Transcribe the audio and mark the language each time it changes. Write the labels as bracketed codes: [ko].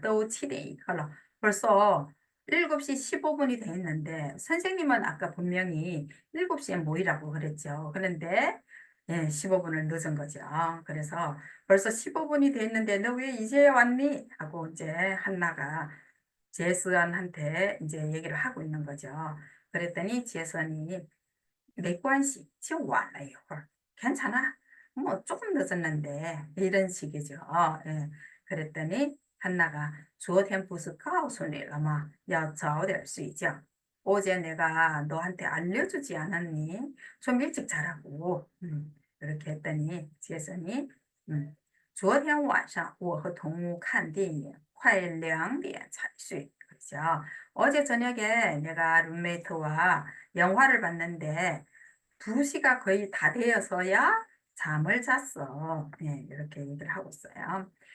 [ko] 또 7대2 컬러. 벌써 7시 15분이 돼 있는데 선생님은 아까 분명히 7시에 모이라고 그랬죠. 그런데 15분을 늦은 거죠. 그래서 벌써 15분이 돼 있는데 너 왜 이제 왔니? 하고 이제 한나가 제스언한테 이제 얘기를 하고 있는 거죠. 그랬더니 제스언이 [zh] 没关系，就晚了一会儿. [ko] 괜찮아. 뭐 조금 늦었는데 이런 식이죠. 예. 그랬더니 한나가 [zh] 昨天不是告诉你了吗？要早点睡觉. [ko] 어제 내가 너한테 알려주지 않았니? 좀 일찍 자라고. 이렇게 했더니 지혜선이 [zh] 昨天晚上我和동무看电影快2点才睡. [ko] 그죠? 어제 저녁에 내가 룸메이트와 영화를 봤는데 2시가 거의 다 되어서야 잠을 잤어. 이렇게 얘기를 하고 있어요.